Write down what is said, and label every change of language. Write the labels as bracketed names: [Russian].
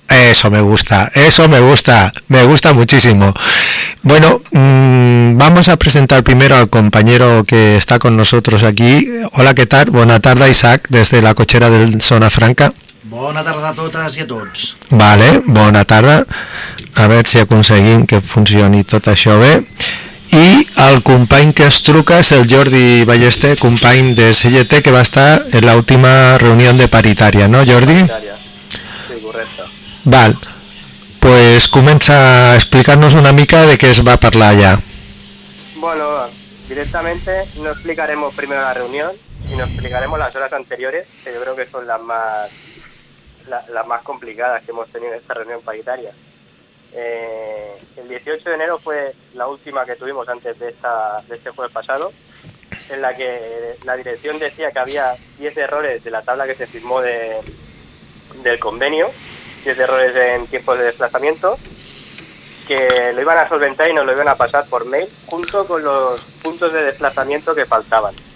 [Spanish] Eso me gusta. Me gusta muchísimo. Bueno, vamos a presentar primero al compañero que está con nosotros aquí. Hola, ¿qué tal? Buena tarde, Isaac, desde la cochera del Zona Franca. Buena tarde a todas y a todos. Vale, buena tarde. [Catalan] A ver si aconseguim que funcioni tot això bé. I el company que es truca és el Jordi Ballester, company de CGT, que va estar en l'última reunió de paritària, no, Jordi? Paritària, sí, correcte. Val, pues comença a explicar-nos una mica de què es va parlar allà. [Spanish] Bueno, directamente no explicaremos primero la reunión, sino explicaremos las horas anteriores, que yo creo que son las más complicadas que hemos tenido en esta reunión paritària. El 18 de enero fue la última que tuvimos antes de este jueves pasado, en la que la dirección decía que había 10 errores de la tabla que se firmó del convenio, 10 errores en tiempos de desplazamiento, que lo iban a solventar y nos lo iban a pasar por mail junto con los puntos de desplazamiento que faltaban.